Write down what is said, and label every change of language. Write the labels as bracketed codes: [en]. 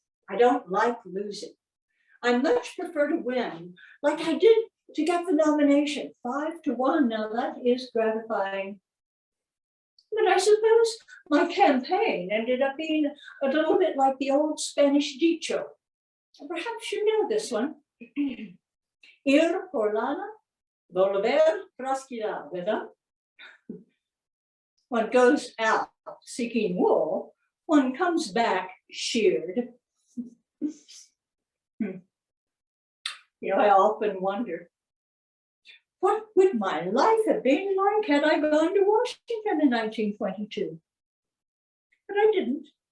[en] I don't like losing. I much prefer to win, like I did to get the nomination, 5-1. Now that is gratifying. But I suppose my campaign ended up being a little bit like the old Spanish dicho. Perhaps you know this one. [es] Ir por lana, volver trasquilada, ¿verdad? [en] One goes out seeking wool, one comes back sheared. You know, I often wonder, what would my life have been like had I gone to Washington in 1922? But I didn't.